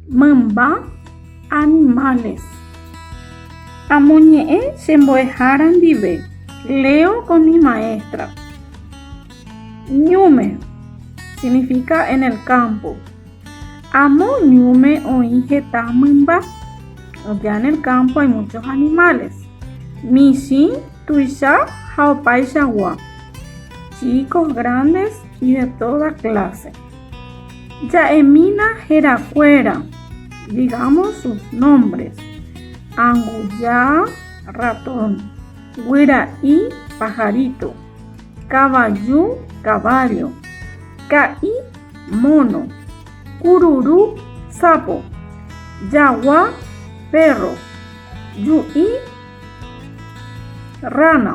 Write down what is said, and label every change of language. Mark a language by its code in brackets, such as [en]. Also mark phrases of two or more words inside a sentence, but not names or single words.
[gn] Mamba, animales. Amoñe'ẽ chembo'ehára ndive. [es] Leo con mi maestra. Ñume significa en el campo. [gn] Amo ñume oĩ heta mymba. [es] Ya en el campo hay muchos animales. [gn] Michĩ, tuicha ha opaichagua. [es] Chicos, grandes y de toda clase. [gn] Ya'emína herakuéra. [es] Digamos sus nombres. [gn] Anguya, ratón. Guira'i, pajarito. Caballú, caballo. Ka'i, mono. Cururú, sapo. Yaguá, perro. Yu'i, rana.